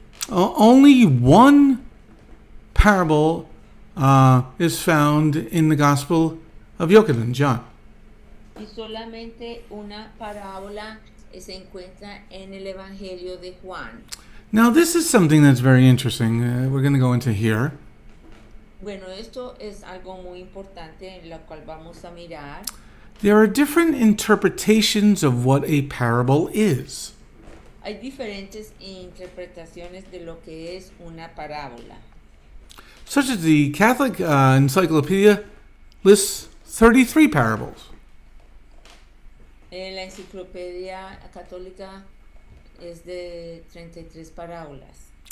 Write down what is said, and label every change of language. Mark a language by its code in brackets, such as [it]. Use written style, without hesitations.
[en] Only one parable is found in the Gospel of Yochanan, John. [es] Y solamente una parábola se encuentra en el evangelio de Juan. [en] Now, this is something that's very interesting. We're going to go into here. [es] Bueno, esto es algo muy importante en lo cual vamos a mirar. [en] There are different interpretations of what a parable is. [es] Hay diferentes interpretaciones de lo que es una parábola. [en] Such as the Catholic Encyclopedia lists 33 parables. [es] La enciclopedia católica es de 33 parábolas.